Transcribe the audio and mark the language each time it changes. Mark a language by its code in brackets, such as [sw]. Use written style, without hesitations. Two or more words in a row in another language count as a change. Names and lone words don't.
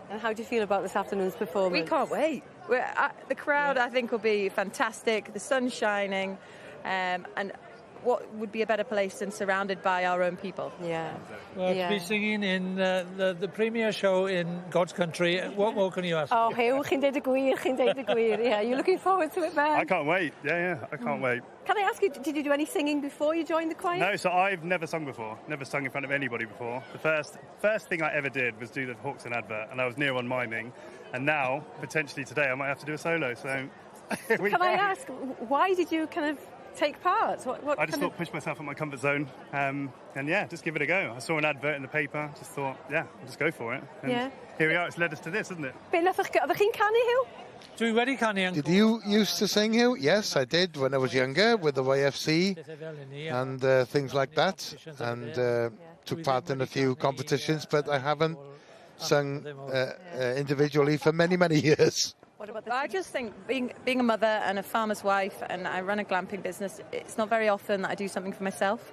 [en] And how do you feel about this afternoon's performance? We can't wait. The crowd, I think, will be fantastic. The sun's shining. And what would be a better place than surrounded by our own people? To be singing in the premier show in God's country, what more can you ask? [cy] Oh, Hugh, chi'n deud y gwir. [en] Yeah, you're looking forward to it, man. I can't wait. I can't wait. Can I ask you, did you do any singing before you joined the choir? No, so I've never sung before. Never sung in front of anybody before. The first thing I ever did was do the Hawkson advert, and I was near on miming. And now, potentially today, I might have to do a solo. So, Can I ask, why did you kind of take part? I just thought push myself out my comfort zone and just give it a go. I saw an advert in the paper, just thought, I'll just go for it. And here we are, it's led us to this, isn't it? [cy] Oeddech chi'n canu, Hugh? Dwi wedi canu, [en] Uncle. Did you used to sing, Hugh? Yes, I did when I was younger with the YFC and things like that, and took part in a few competitions, but I haven't sung individually for many, many years. I just think being a mother and a farmer's wife, and I run a glamping business, it's not very often that I do something for myself.